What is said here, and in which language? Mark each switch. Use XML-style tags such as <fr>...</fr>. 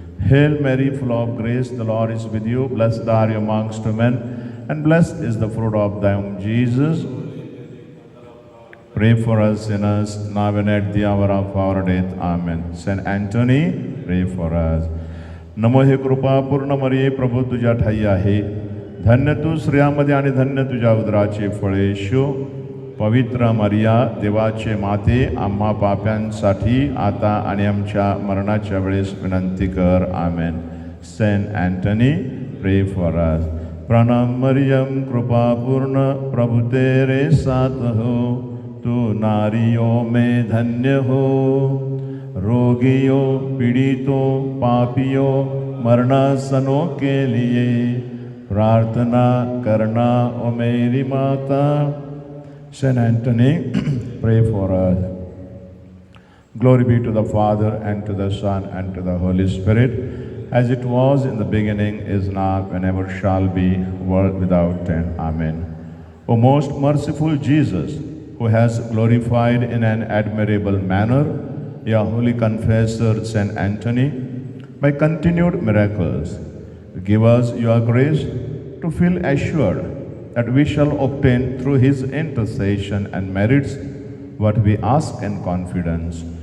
<en>Hail Mary, full of grace, the Lord is with you. Blessed are you amongst women, and blessed is the fruit of thy womb, Jesus. Pray for us sinners, now and at the hour of our death. Amen. Saint Anthony, pray for us.</en> <mr>नमो हे कृपा पूर्ण मरिये, प्रभू तुझ्या ठाई आहे. धन्य तू स्त्रियांमध्ये आणि धन्य तुझ्या उदराचे फळ येशू. पवित्र मरिया, देवाचे माते, आम्हा पाप्यांसाठी आता आणि आमच्या मरणाच्या वेळेस विनंती कर. आमेन.</mr> <en>Saint Anthony, pray for us.</en> <hi>प्रणाम मरियम, कृपा पूर्ण, प्रभु तेरे साथ हो. तू नारियों में धन्य हो. रोगियों, पीड़ितों, पापियों, मरणासनों के लिए प्रार्थना करना ओ मेरी माता.</hi> <en>Saint Anthony, pray for us. Glory be to the Father, and to the Son, and to the Holy Spirit, as it was in the beginning, is now, and ever shall be, world without end. Amen. O most merciful Jesus, who has glorified in an admirable manner your holy confessor Saint Anthony, by continued miracles, give us your grace to feel assured that we shall obtain through his intercession and merits what we ask in confidence.</en>